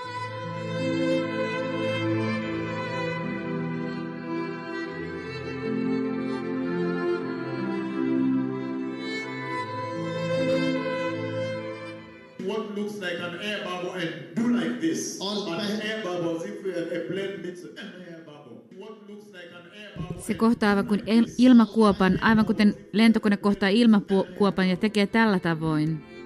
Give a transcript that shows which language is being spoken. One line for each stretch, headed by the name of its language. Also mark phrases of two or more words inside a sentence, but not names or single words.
English: what looks like an air bubble and do like this. An air bubble, if a plane meets an air bubble. What looks like an air bubble.
Finnish: Se kohtaa aivan kuin ilmakuopan, aivan kuten lentokone kohtaa ilmakuopan ja tekee tällä tavoin.